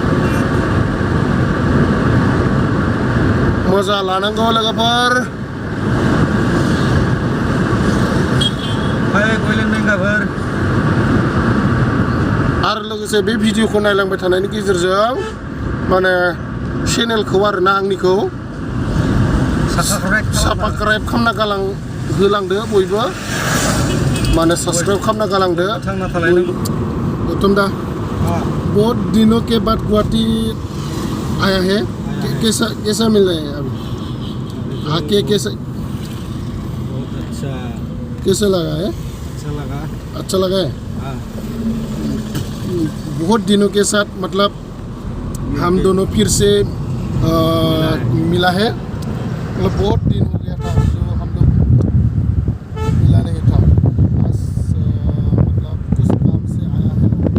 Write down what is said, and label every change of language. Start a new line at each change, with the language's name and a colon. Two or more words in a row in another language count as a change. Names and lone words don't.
Bodo: मजा लानांगौ लोगोफोर आरो लोगोसे बे भिडिअखौ नायलांबाय थानायनि गेजेरजों माने चेनेलखौ आरोना आंनिखौ साबस्क्राइब खालामना होलांदो बयबो माने सब्सक्राइब खालामना गालांदो
Hindi: गौतम दा बहुत दिनों के बाद गुवाहाटी आया है कैसा मिला है अभी आके कैसा लगा है अच्छा लगा है बहुत दिनों के साथ मतलब हम दोनों फिर से मिला है मतलब बहुत दिन हो गया था जो हम लोग मिला नहीं था बस मतलब कुछ काम से आया है